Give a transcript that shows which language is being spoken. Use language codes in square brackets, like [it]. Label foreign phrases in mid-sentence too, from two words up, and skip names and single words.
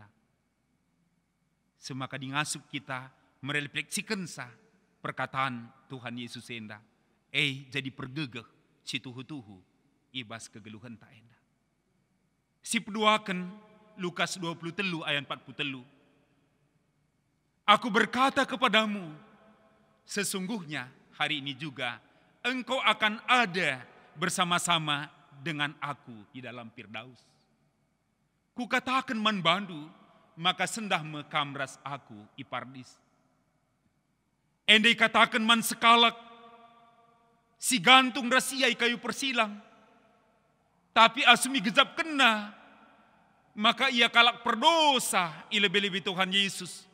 [btx] Semaka dingasup kita merefleksikan sa perkataan Tuhan Yesus enda. Jadi pergegeh si tuhu-tuhu ibas kegeluhan tak enda. Si peduakan Lukas 23 ayat 40. [id] Aku berkata kepadamu, sesungguhnya hari ini juga engkau akan ada bersama-sama dengan aku di dalam Firdaus. [btx] Kukatakan man bandu, maka sendah mekamras aku ipardis. Endai katakan man sekalak, si gantung rasia kayu persilang. Tapi asumi gejap kena, maka ia kalak perdosa ilebe-lebe Tuhan Yesus.